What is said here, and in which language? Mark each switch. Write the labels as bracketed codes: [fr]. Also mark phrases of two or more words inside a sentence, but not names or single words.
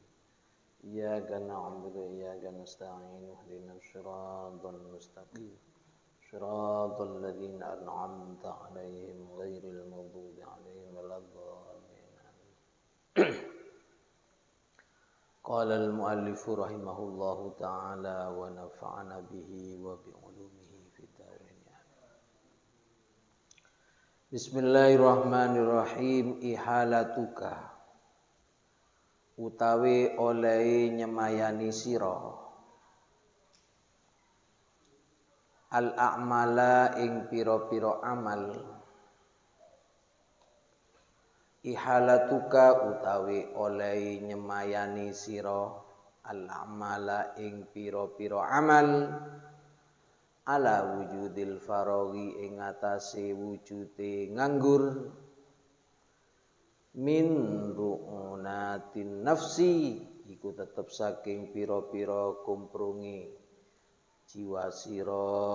[ar] إياك نعبد وإياك نستعين اهدنا الصراط المستقيم صراط الذين أنعمت عليهم غير المغضوب عليهم ولا الضالين. قال المؤلف رحمه الله تعالى ونفعنا به وبعلومه في الدارين. بسم الله الرحمن الرحيم. [jv] Ihalatuka utawi oleh nyemayani sira [ar] الأعمال [jv] ing pira-pira amal. Ihalatuka utawi oleh nyemayani sira al-amala ing pira-pira amal [ar] على وجود الفراغ [jv] ing atase wujude nganggur [ar] من رعونات النفس [jv] iku tetep saking pira-pira kumprungi jiwa sira.